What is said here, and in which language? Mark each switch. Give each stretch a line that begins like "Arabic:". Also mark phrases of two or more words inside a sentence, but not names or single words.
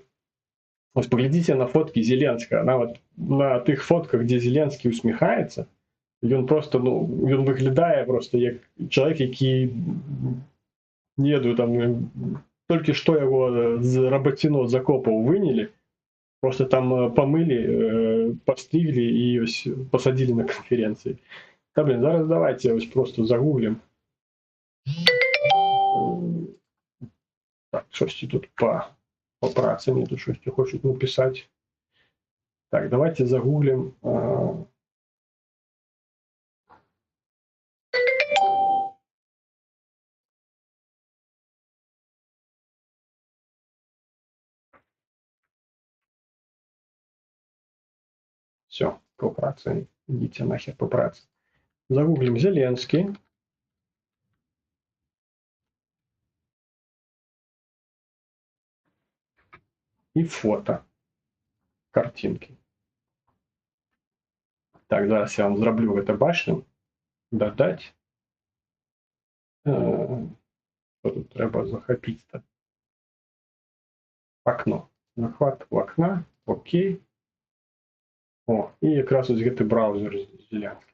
Belarusian: Вось паглядзіце на фоткі Зеленскага. Нават на тых фотках, дзе Зеленскі усміхаецца, ён просто, ён выглядае просто як чалавек, які, не ведаю, там, толькі што яго з рабаціно з акопаў вынялі, просто там памылі, пастріглі і пасадзілі на канферэнцыі.
Ukrainian: Та, блин, зараз давайте просто загуглім. Так, щось тут по праці, мені тут щось хочуть написати. Так, давайте загуглим. Все, по праці.
Russian: Идите нахер
Ukrainian: по праці.
Russian: Загуглим Зеленский. И фото.
Ukrainian: Картинки. Так, зараз я вам зроблю
Belarusian: гэта бачным.
Russian: Додать.
Ukrainian: Тут треба захопить-то.
Russian: Окно. Захват в окна. Окей. О,
Belarusian: і якраз ось гэты браузер Зеленскі.